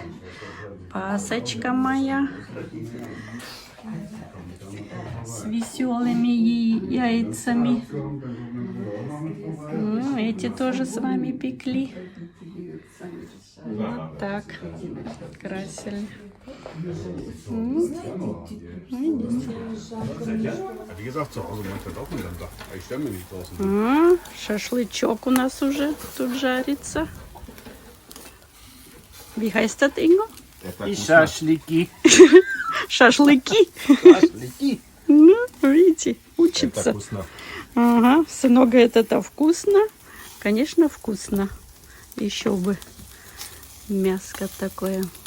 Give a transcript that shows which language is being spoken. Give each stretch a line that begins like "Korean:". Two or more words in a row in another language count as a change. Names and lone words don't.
Russian: Пасочка моя. С веселыми яйцами. Ну, эти тоже с вами пекли. Вот так красили.
German: Wie gesagt, zu Hause macht das auch miteinander. Ich stelle mir nicht draußen.
Russian: Шашлычок у нас уже тут жарится.
German: Wie heißt das, Ingo?
Russian: Шашлыки. Шашлыки. Шашлыки. Ну, видите, учится. Ага, сынок говорит, это вкусно. Конечно, вкусно. Еще бы мяско такое.